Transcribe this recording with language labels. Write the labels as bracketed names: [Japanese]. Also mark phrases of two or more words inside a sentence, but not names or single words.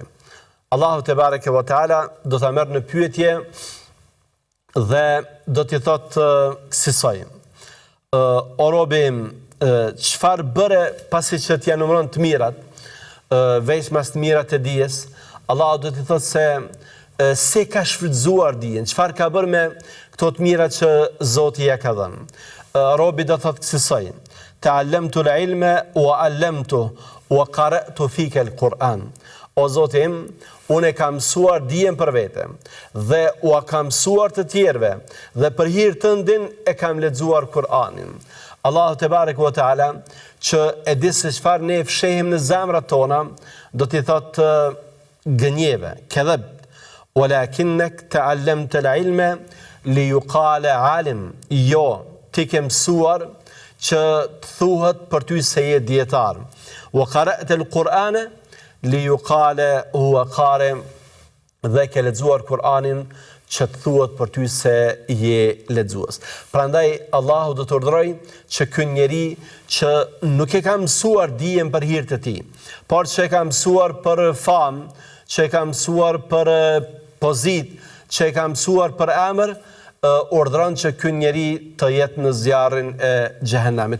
[Albanian] Allahu [Arabic] تبارك وتعالى [Albanian] do ta merr në pyetje dhe do t'i thotë kësaj: o robi im, çfarë bëre pasi që t'ja numëron të mirat, veçmas të mirat e dijes? Allahu do t'i thotë se ka shfrytzuar dijen, çfarë ka bërë me këto të mira që Zoti ja ka dhënë. Robi do thotë kësaj: [Arabic] تعلمت العلم وعلمت وقرأت فيك القرآن. [Albanian] O Zoti im, unë e kam mësuar dijen për vete dhe u kam mësuar të tjerëve dhe për hir tëndin e kam lexuar Kur'anin. Allahu [Arabic] تبارك وتعالى [Albanian] që e di se çfarë ne fshehim në zemrat tona, do t'i thotë gënjeve, [Arabic] كذب، ولكنك تعلمت العلم ليقال عالم. [Albanian] Jo, ti ke mësuar që të thuhet për ty se je dietar. [Arabic] وقرأت القرآن ليقال هو قارئ, [Albanian] dhe ke lexuar Kur'anin që të thuhet për ty se je lexues. Prandaj Allahu do të urdhërojë që ky njeri që nuk e ka mësuar dijen për hir të tij, por që e ka mësuar për famë, që e ka mësuar për pozitë, që e ka mësuar për emër, urdhëron që ky njeri të jetë në zjarrin e xhehenemit.